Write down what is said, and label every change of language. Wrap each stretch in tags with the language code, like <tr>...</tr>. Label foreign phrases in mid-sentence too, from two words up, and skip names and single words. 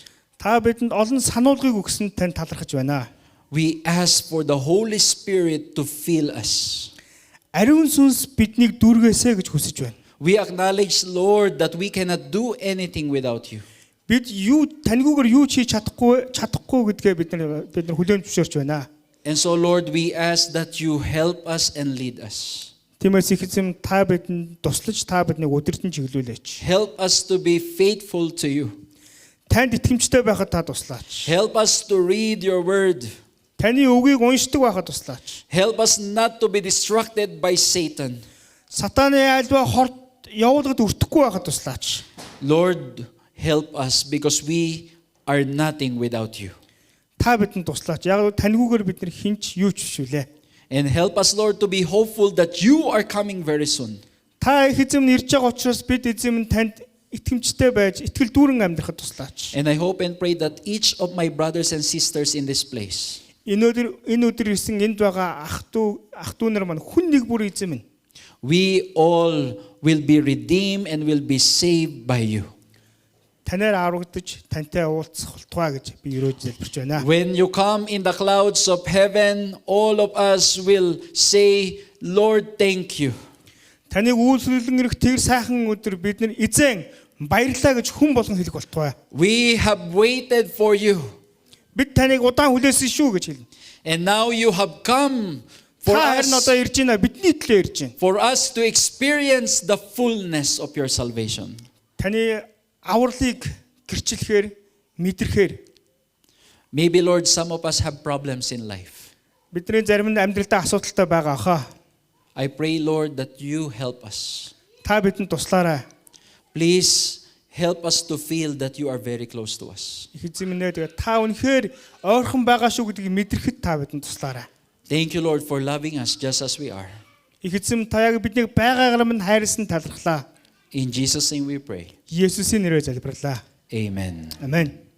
<mn>Та бидэнд олон сануулгыг өгсөн тань талархаж байна.</mn> <en>We ask for the Holy Spirit to fill us.</en> <mn>Ариун сүнс биднийг дүүргээсэй гэж хүсэж байна.</mn> <en>We acknowledge, Lord, that we cannot do anything without you.</en> <mn>Бид юу таньгүйгээр юу ч хийж чадахгүй гэдгээ бид нар хүлээн зөвшөөрч байна.</mn> <en>And so, Lord, we ask that you help us and lead us.</en> <mn>Тиймээс их эзэм та бидэнд туслаж та биднийг удирдан чиглүүлээч.</mn> <en>Help us to be faithful to you.</en> <mn>Танд итгэмжтэй байхад та туслаач.</mn> <en>Help us to read your word.</en> <mn>Таны үгийг уншдаг байхад туслаач.</mn> <en>Help us not to be distracted by Satan.</en> <mn>Сатаны альва хорт явуулгад өртөхгүй байхад туслаач.</mn> <en>Lord, help us because we are nothing without you.</en> <mn>Та бидэнд туслаач. Яг таньгүйгээр бид нар хинч юу ч биш үлээ.</mn> <en>And help us, Lord, to be hopeful that you are coming very soon.</en> <mn>Та их эзэм ирж байгаа учраас бид эзэм танд итгэмжтэй байж итгэл дүүрэн амьдрахад туслаач.</mn> <en>And I hope and pray that each of my brothers and sisters in this place</en> <mn>Энэ өдөр ирсэн энд байгаа ах дүү нар маань хүн нэг бүр эзэм.</mn> <en>we all will be redeemed and will be saved by you.</en> <mn>Танаар аврагдаж тантай уулзах болтугай гэж би өрөөж залбирч байна.</mn> <en>When you come in the clouds of heaven, all of us will say, Lord, thank you.</en> <mn>Таныг үйлчлүүлэн ирэх тэр сайхан өдөр бид нар эзэн баярлалаа гэж хүн болгон хэлэх болтугай.</mn> <en>We have waited for you.</en> <mn>Бид таныг удаан хүлээсэн шүү гэж хэлнэ.</mn> <en>And now you have come for</en> <mn>Та харин одоо</mn> <en>us,</en> <mn>ирж байна. Бидний төлөө ирж байна.</mn> <en>for us to experience the fullness of your salvation.</en> <mn>Таны авралыг гэрчлэхээр мэдрэхээр</mn> <en>Maybe, Lord, some of us have problems in life.</en> <mn>бидний зарим нь амьдралдаа асуудалтай байгаа хаа.</mn> <en>I pray, Lord, that you help us.</en> <mn>Та бидэнд туслаарай.</mn> <en>Please help us to feel that you are very close to us.</en> <mn>Их эзэн минь тэгээ та үнэхээр ойрхон байгаа шүү гэдгийг мэдрэхэд та бидэнд туслаарай.</mn> <en>Thank you, Lord, for loving us just as we are.</en> <mn>Их эзэн та яг биднийг байгаагаар минь хайрлсан талархлаа.</mn> <en>In Jesus' name we pray.</en> <mn>Есүсийн нэрээр залбирлаа.</mn> <en>Amen.</en> <mn>Амен.</mn>